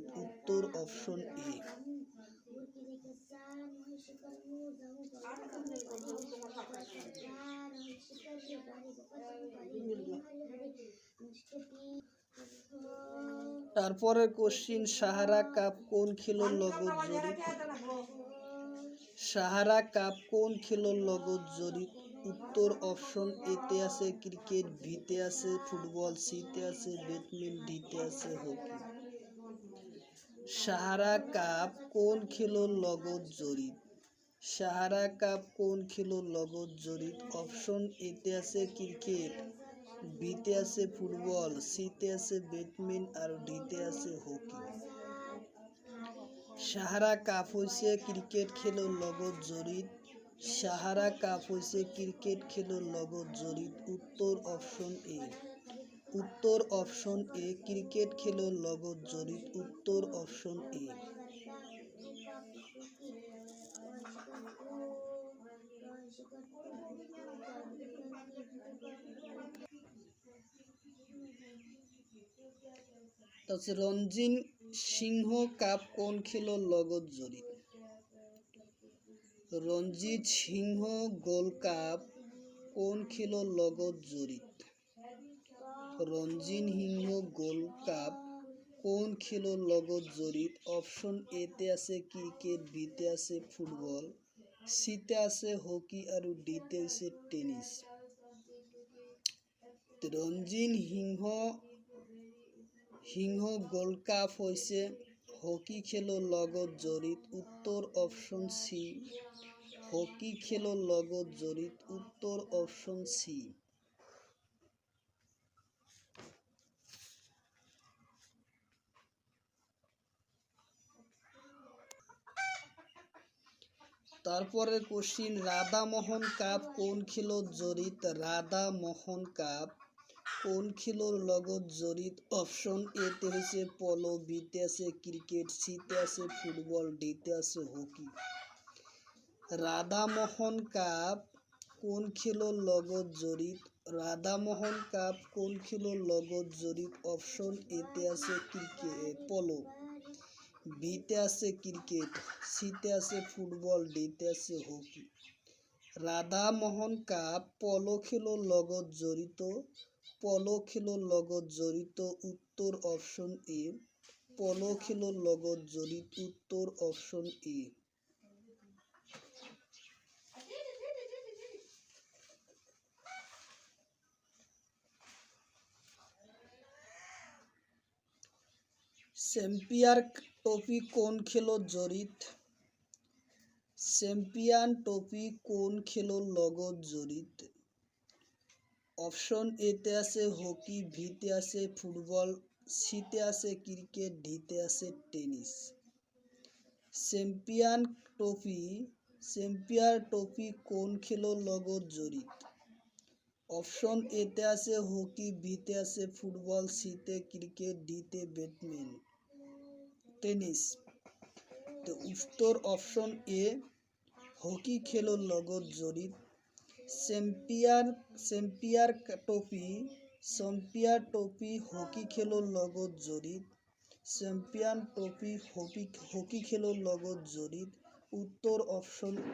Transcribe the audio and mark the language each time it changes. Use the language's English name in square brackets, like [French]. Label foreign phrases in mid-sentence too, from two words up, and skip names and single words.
[Assamese] উত্তর অপশন এ। তারপরে কোশ্চিন সাহারা কাপ কোন খেলোর লগত জড়িত? সাহারা কাপ কোন খেলোর লগত জড়িত? উত্তর অপশন এতে আছে ক্রিকেট, বিতে আছে ফুটবল, সিতে আছে ব্যাডমিন্টন, ডিতে আছে হকি। সাহারা কাপ কোন খেলোর লগত জড়িত? সাহারা কাপ কোন খেলোর লগত জড়িত? অপশন এতে আছে ক্রিকেট, বিতে আছে ফুটবল, সিতে আছে ব্যাডমিন্টন আর ডিতে আছে হকি। সাহারা কাপ হইছে ক্রিকেট খেলোর লগত জড়িত। সাহারা কাপ হইছে ক্রিকেট খেলোর লগত জড়িত। উত্তর অপশন এ। উত্তর অপশন এ। ক্রিকেট খেলোর লগত জড়িত। উত্তর অপশন এ। রঞ্জিত সিংহ কাপ কোন খেলোর লগত জড়িত? রঞ্জিত সিংহ গোল্ড কাপ কোন খেলোর লগত জড়িত? রঞ্জিত সিংহ গোল্ড কাপ কোন খেলোর লগত জড়িত? অপশন এতে আছে ক্রিকেট, বিতে আছে ফুটবল, সিতে আছে হকি আৰু ডিতে আছে টেনিস। রঞ্জিত সিংহ গোল্ড কাপ হৈছে হকি খেলৰ লগত জড়িত উত্তৰ অপশ্যন চি হকি খেলৰ লগত জড়িত উত্তৰ অপশ্যন চি তারপরে কোশ্চিন রাধামোহন কাপ কোন খেলত জড়িত রাধামোহন কাপ কোন খেলৰ লগত জড়িত অপশ্যন এতে হৈছে পলো বিতে আছে ক্রিকেট সিতে আছে ফুটবল ডিতে আছে হকি রাধামোহন কাপ কোন খেলৰ লগত জড়িত রাধামোহন কাপ কোন খেলৰ লগত জড়িত অপশ্যন এতে আছে ক্রিকেট পলো বিতে আছে ক্রিকেট সিতে আছে ফুটবল ডিতে আছে হকি রাধামোহন কাপ পলো খেলৰ লগত জড়িত পলো খেলৰ লগত জড়িত উত্তৰ অপশ্যন এ পলো খেলৰ লগত জড়িত উত্তৰ অপশ্যন এ চেম্পিয়ন ট্ৰফি কোন খেলত জড়িত চেম্পিয়ন ট্ৰফি কোন খেলৰ লগত জড়িত অপশ্যন এতে আছে হকি বিতে আছে ফুটবল সিতে আছে ক্রিকেট ডিতে আছে টেনিস চেম্পিয়ন ট্ৰফি কোন খেলৰ লগত জড়িত অপশ্যন এতে আছে হকি বিতে আছে ফুটবল সিতে ক্রিকেট ডিতে ব্যাডমিন্টন টেনিস তো উত্তৰ অপশ্যন এ হকি খেলৰ লগত জড়িত চেম্পিয়ন ট্ৰফি হকি খেলৰ লগত জড়িত চেম্পিয়ন ট্ৰফি হকি খেলৰ লগত জড়িত উত্তৰ অপশ্যন